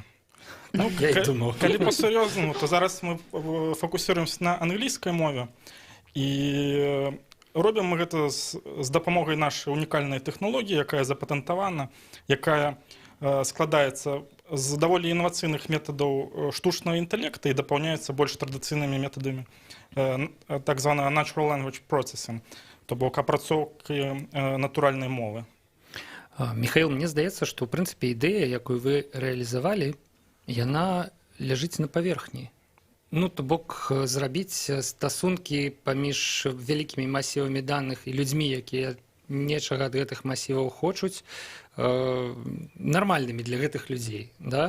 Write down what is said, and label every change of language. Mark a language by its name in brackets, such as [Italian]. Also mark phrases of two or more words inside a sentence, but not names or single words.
[Belarusian] Ну, калі па-сур'ёзнаму, то зараз мы фокусируемся на англійскай мове, і робім мы гэта з дапамогай нашай унікальнай тэхналогіі, якая запатэнтавана, якая складаецца з даволі інавацыйных метадаў штучнага інтэлекта і дапаўняецца больш традыцыйнымі метадамі так званага [English] natural language processing, [Belarusian] то бок апрацоўкі натуральнай мовы. Михаил, мне здаецца, што ў прынцыпе ідэя, якую вы рэалізавалі, яна ляжыць на паверхні. Ну, то бок зрабіць стасункі паміж вялікімі масівамі даных і людзьмі, якія нечага ад гэтых масіваў хочуць, нармальнымі для гэтых людзей, да?